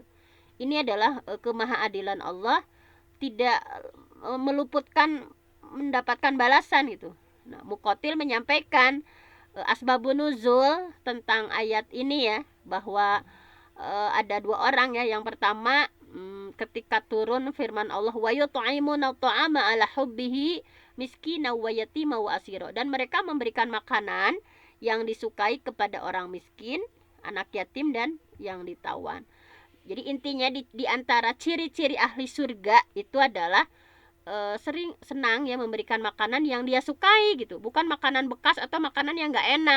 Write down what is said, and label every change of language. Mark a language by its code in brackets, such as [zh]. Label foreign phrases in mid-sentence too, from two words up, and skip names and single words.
[id] Ini adalah kemahaadilan Allah, tidak meluputkan mendapatkan balasan gitu. Nah, Muqatil menyampaikan [ar] أسباب النزول [id] tentang ayat ini ya, bahwa ada dua orang ya. Yang pertama, ketika turun firman Allah, [ar] ويطعمون الطعام على حبه مسكينا ويتيما وأسيرا, [id] dan mereka memberikan makanan yang disukai kepada orang miskin, anak yatim, dan yang ditawan. Jadi intinya di antara ciri-ciri ahli surga itu adalah sering senang ya memberikan makanan yang dia sukai gitu, bukan makanan bekas atau makanan yang nggak enak.